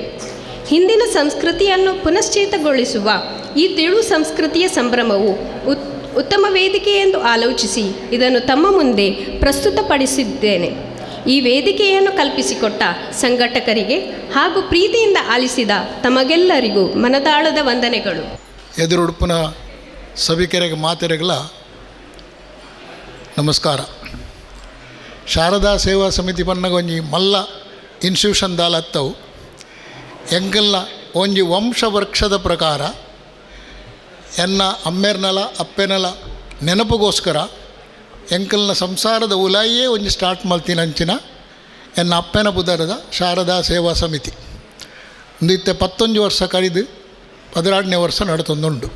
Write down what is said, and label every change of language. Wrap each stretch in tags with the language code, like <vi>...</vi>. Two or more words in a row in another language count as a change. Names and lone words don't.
<kn>ಹಿಂದಿನ ಸಂಸ್ಕೃತಿಯನ್ನು ಪುನಶ್ಚೇತಗೊಳಿಸುವ ಈ ತಿಳು ಸಂಸ್ಕೃತಿಯ ಸಂಭ್ರಮವು ಉತ್ತಮ ವೇದಿಕೆ ಎಂದು ಆಲೋಚಿಸಿ ಇದನ್ನು ತಮ್ಮ ಮುಂದೆ ಪ್ರಸ್ತುತಪಡಿಸಿದ್ದೇನೆ. ಈ ವೇದಿಕೆಯನ್ನು ಕಲ್ಪಿಸಿಕೊಟ್ಟ ಸಂಘಟಕರಿಗೆ ಹಾಗೂ ಪ್ರೀತಿಯಿಂದ ಆಲಿಸಿದ ತಮಗೆಲ್ಲರಿಗೂ ಮನದಾಳದ ವಂದನೆಗಳು. ಎದುರುಡುಪಿನ ಸಭಿಕರಿಗೆ ಮಾತೆರೆಗಳ ನಮಸ್ಕಾರ.</kn> <tcy>ಶಾರದಾ ಸೇವಾ ಸಮಿತಿ ಪನ್ನಗೊಂಜಿ ಮಲ್ಲ ಇನ್ಸ್ಟಿಟ್ಯೂಷನ್ ದಾಲತ್ತವು ಎಂಕಲ್ನ ಒಂಜಿ ವಂಶವೃಕ್ಷದ ಪ್ರಕಾರ ಎನ್ನ ಅಮ್ಮೆರ್ನಲ ಅಪ್ಪೆನಲ ನೆನಪುಗೋಸ್ಕರ ಎಂಕಲ್ನ ಸಂಸಾರದ ಉಲಾಯಿಯೇ ಒಂಜಿ ಸ್ಟಾರ್ಟ್ ಮಲ್ತಿನಂಚಿನ ಎನ್ನ ಅಪ್ಪೆನ ಪುದರದ ಶಾರದಾ ಸೇವಾ ಸಮಿತಿ ಒಂದು ಇತ್ತೆ 11 ವರ್ಷ ಕಳೆದು 16ನೇ ವರ್ಷ ನಡತೊಂದುಂಡು.</tcy>